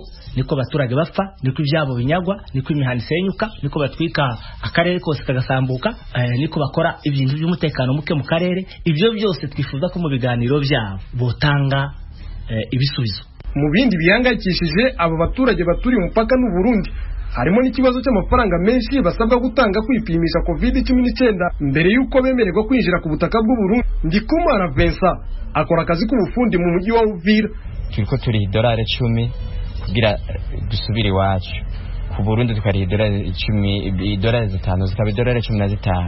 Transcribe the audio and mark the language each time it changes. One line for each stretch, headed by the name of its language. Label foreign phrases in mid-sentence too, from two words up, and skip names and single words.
Kinyarwanda: Niko abaturage bapfa, niko ibyabo binyagwa, niko imihanda isenyuka, niko batwika akarere kose kagasambuka, niko bakora ibintu by'umutekano muke mu karere.
Rundi: Ibyo byose twifuza ko mu biganiro byabo botanga ibisubizo.
Kinyarwanda: Mu bindi bihangayikishije abo baturage baturiye umupaka n'u Burundi harimo n'ikibazo cy'amafaranga menshi basabwa gutanga kwipimisha COVID-19 mbere y'uko bemererwa kwinjira ku butaka bw'u Burundi. Ndikumana Vincent akora akazi k'ubufundi mu mujyi wa Uvira.
Rundi: Turiko turi $10 kugira dusubire iwacu ku Burundi, tukari $5 zikaba $15.